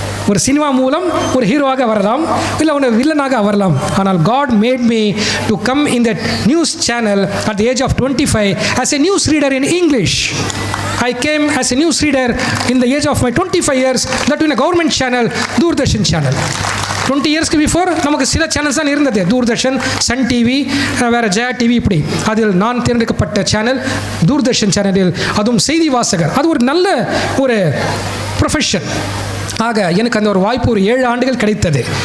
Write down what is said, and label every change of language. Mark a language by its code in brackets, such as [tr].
[ta] ஒரு சினிமா மூலம் ஒரு ஹீரோவாக வரலாம், இல்லை ஒரு வில்லனாக வரலாம். [en] ஆனால் God made me to come in that news channel at the age of 25 as a news reader in English. I came as a news reader in the age of my 25 years, that in a government channel, Doordarshan channel. 20 years before [ta] நமக்கு சில channels தான் இருந்தது. Doordarshan, Sun TV, வேறு Jaya TV, இப்படி. அதில் நான் தேர்ந்தெடுக்கப்பட்ட channel Doordarshan சேனலில், அதுவும் செய்தி வாசகர். அது ஒரு நல்ல ஒரு ப்ரொஃபஷன். ஆக எனக்கு அந்த ஒரு வாய்ப்பு ஒரு 7 ஆண்டுகள் கிடைத்தது.